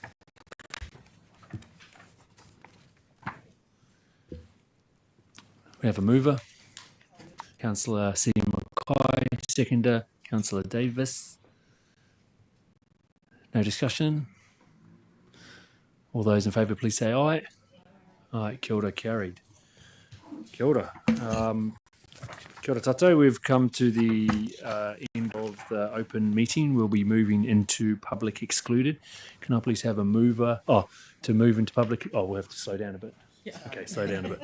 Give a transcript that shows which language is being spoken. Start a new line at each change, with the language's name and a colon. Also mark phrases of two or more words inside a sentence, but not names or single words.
English: We have a mover, Councillor C. Mackay, seconder, Councillor Davies. No discussion. All those in favour, please say aye. Aye,
Māori: kia ora, carried. Kia ora. Kia ora tātou.
English: We've come to the end of the open meeting. We'll be moving into public excluded. Can I please have a mover? To move into public. We'll have to slow down a bit. Yeah. Okay, slow down a bit.